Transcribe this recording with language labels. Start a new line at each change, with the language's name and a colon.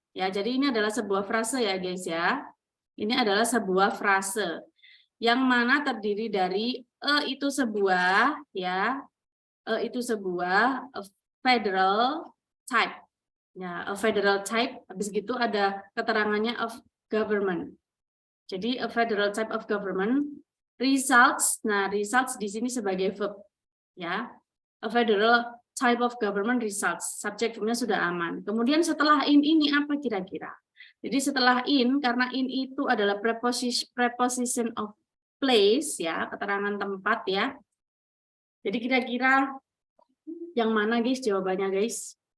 Indonesian: Ya, jadi ini adalah sebuah frase ya guys ya. Ini adalah sebuah frase yang mana terdiri dari itu sebuah ya, itu sebuah
English: federal type.
Indonesian: Ya,
English: a federal type,
Indonesian: habis gitu ada keterangannya
English: of government. Jadi a federal type of government results.
Indonesian: Nah, results di sini sebagai verb ya.
English: A federal type of government results.
Indonesian: Subjek verbnya sudah aman. Kemudian setelah in ini apa kira-kira? Jadi setelah in, karena in itu adalah
English: preposition of place
Indonesian: ya, keterangan tempat ya. Jadi kira-kira yang mana guys jawabannya guys?